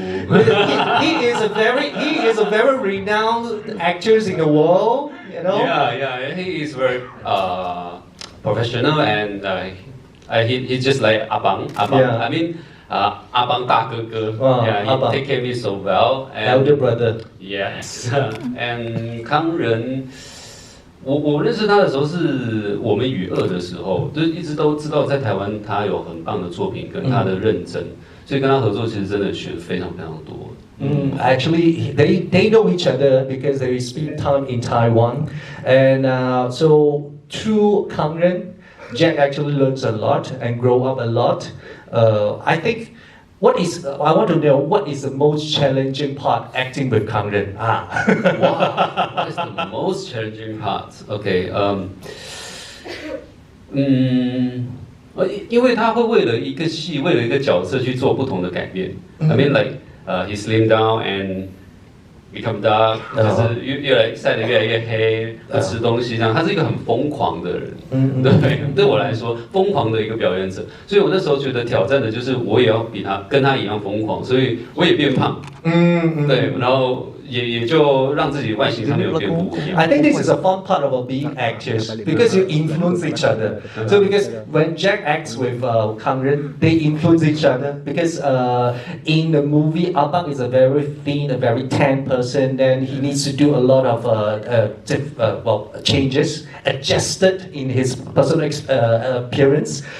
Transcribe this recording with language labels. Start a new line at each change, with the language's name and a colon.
English: he is a very renowned actor in the world. Yeah. He is very professional, and he's just like Abang. Yeah. I mean, Abang
Chinese: 大哥哥.
English: Yeah, he take care of me so well. And, elder brother. Yes. And 康仁。
Chinese: 我认识他的时候是我们与恶的时候，就是一直都知道在台湾他有很棒的作品跟他的认真，所以跟他合作其实真的学非常多。
English: Actually, they know each other because they spend time in Taiwan, and so through Kang Ren, Jack actually learns a lot and grow up a lot. I think. I want to know what is the most challenging part acting with Kang Ren? Wow, what is the most challenging part?
Chinese: Okay, 因为他会为了一个戏，为了一个角色去做不同的改变。
English: I mean, like he slim down and become dark，
Chinese: 就是越来晒得越来越黑，吃东西这样。他是一个很疯狂的人，对我来说，疯狂的一个表演者。所以我那时候觉得挑战的就是我也要跟他一样疯狂，所以我也变胖。对，然后。也就让自己外形上面有变不一样。
English: I think this is a fun part about being actors because you influence each other. So because when Jack acts with Kang Ren, they influence each other because in the movie, Abang is a very thin, a very tan person. Then he needs to do a lot of changes, adjusted in his personal appearance.